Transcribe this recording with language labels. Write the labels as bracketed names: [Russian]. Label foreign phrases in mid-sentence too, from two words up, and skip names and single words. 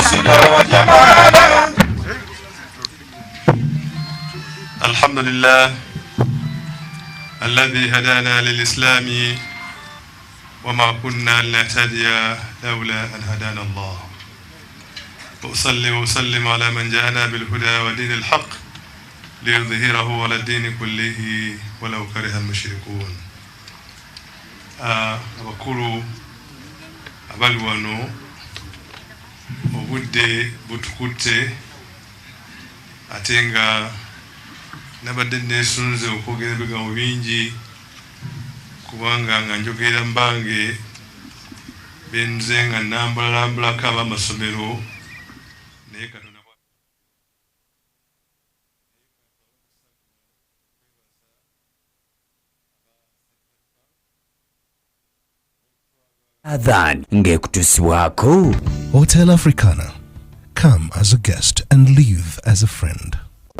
[Arabic] الحمد لله الذي هدانا للإسلام وما كنا لنهتدي لولا أن هدانا الله. وأصلي وأسلم على من جاءنا بالهدى ودين الحق ليظهره على الدين كله ولو كره المشركون. [Ganda] abakulu abali wano obudde butukutte ate nga nabadde nesunze okwogera ebigambo bingi kubanga nga njogera mbange benze nga nambulalambulako ab'amasomero naye Katonda Adhan ngekutuswako. [English] Hotel Africana. Come as a guest and leave as a friend.